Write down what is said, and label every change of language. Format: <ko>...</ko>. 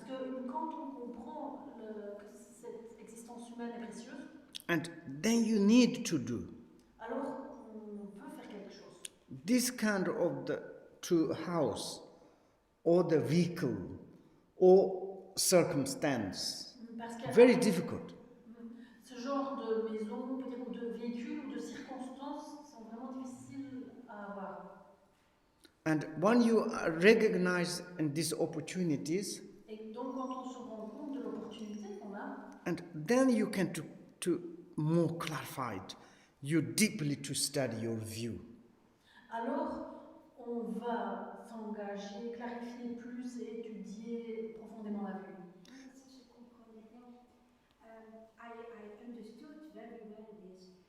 <fr>Parce que quand on comprend que cette existence humaine est précieuse,</fr> <en>and then you need to do</en> <fr>alors on veut faire quelque chose.</fr> <en>this kind of the to house or the vehicle or circumstance.</en> <fr>Parce que</fr> <en>Very difficult.</en> <fr>ce genre de maison, peut-être, ou de véhicule, ou de circonstances sont vraiment difficiles à avoir.</fr> <en>And when you recognize in these opportunities,</en> <fr>Et donc quand on se rend compte de l'opportunité qu'on a,</fr> <en>and then you can to more clarify it, you deeply to study your view.</en> <fr>alors on va s'engager, clarifier plus et étudier profondément la vue. Ça, je comprenais bien.</fr> <en>I understood very well this.</en>